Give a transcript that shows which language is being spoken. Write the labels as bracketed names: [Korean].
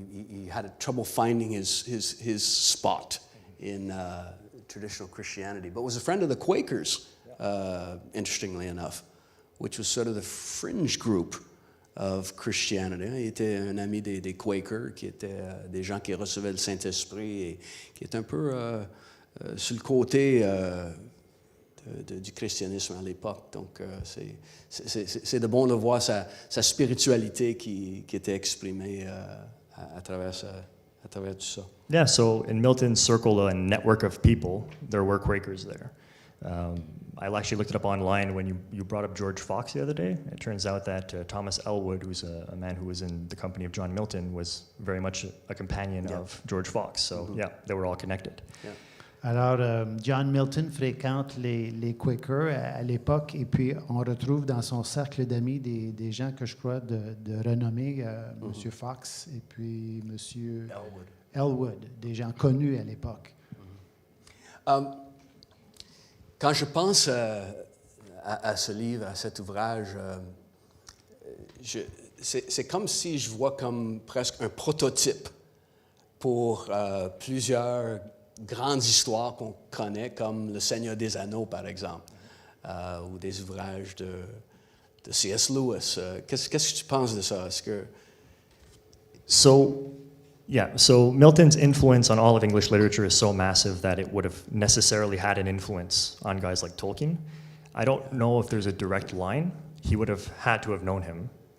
[English] He had trouble finding his spot in traditional Christianity, but was a friend of the Quakers, interestingly enough, which was sort of the fringe group of Christianity. [French] Il était un ami des Quakers, qui étaient des gens qui recevaient le Saint-Esprit et qui étaient un peu sur le côté du christianisme à l'époque. Donc, c'est de bon de voir sa spiritualité qui était exprimée à travers tout ça. [English] Yeah, so in Milton's circle and network of people, there were Quakers there. I actually looked it up online when you brought up George Fox the other day. It turns out that Thomas Elwood, who's a man who was in the company of John Milton, was very much a companion of George Fox. So yeah, they were all connected. Yeah. [French] Alors, John Milton fréquente les Quakers à l'époque, et puis on retrouve dans son cercle d'amis des gens que je crois de renommée, M. Fox et puis M. Elwood, des gens connus à l'époque. Quand je pense à ce livre, à cet ouvrage, c'est comme si je vois comme presque un prototype pour plusieurs grandes histoires qu'on connaît, comme Le Seigneur des Anneaux, par exemple, ou des ouvrages de C.S. Lewis. Qu'est-ce que tu penses de ça? Est-ce que... [English] So Milton's influence on all of English literature is so massive that it would have necessarily had an influence on guys like Tolkien. I don't know if there's a direct line. He would have had to have known him.